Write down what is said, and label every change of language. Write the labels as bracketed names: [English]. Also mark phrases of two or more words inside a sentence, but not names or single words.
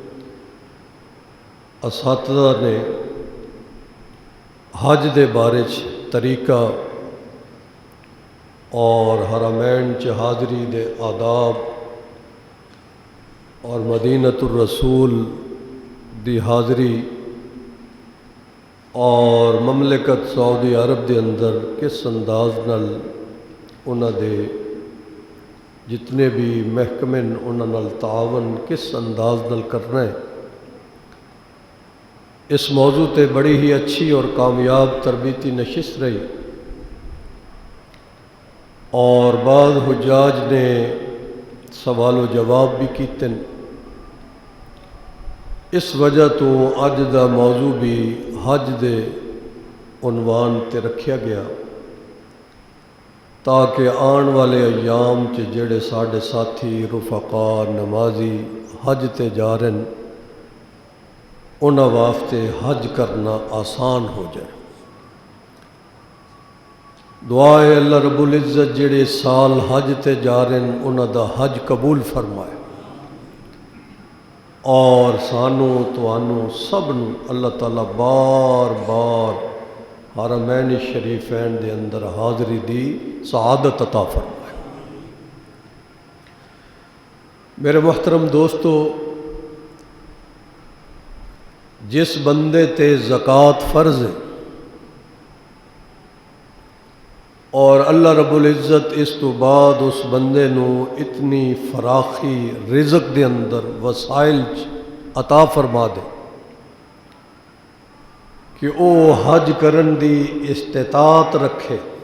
[Punjabi] اساتذہ نے حج دے بارے طریقہ اور حرمین چ حاضری دے آداب اور مدینۃ الرسول دی حاضری اور مملکت سعودی عرب دے اندر کس انداز نال انہاں دے جتنے بھی محکمے انہاں نال تعاون کس انداز نال کرنا ہے، اس موضوع تے بڑی ہی اچھی اور کامیاب تربیتی نشست رہی اور بعض حجاج نے سوال و جواب بھی کیتے۔ اس وجہ تو اج دا موضوع بھی حج دے عنوان تے رکھیا گیا تاکہ آن والے ایام چ جڑے ساڈے ساتھی رفقا نمازی حج تے جا رہے ہیں انہاں واسطے حج کرنا آسان ہو جائے۔ دعا ہے اللہ رب العزت جڑے سال حج تے جا رہے ہیں انہاں دا حج قبول فرمائے اور سانوں توانوں سب نوں اللہ تعالیٰ بار بار حرمین شریفین دے اندر حاضری دی سعادت عطا فرمائے۔ میرے محترم دوستو، جس بندے تے زکوٰۃ فرض ہے اور اللہ رب العزت اس تو بعد اس بندے نو اتنی فراخی رزق دے اندر وسائل عطا فرما دے کہ او حج کرن دی استطاعت رکھے،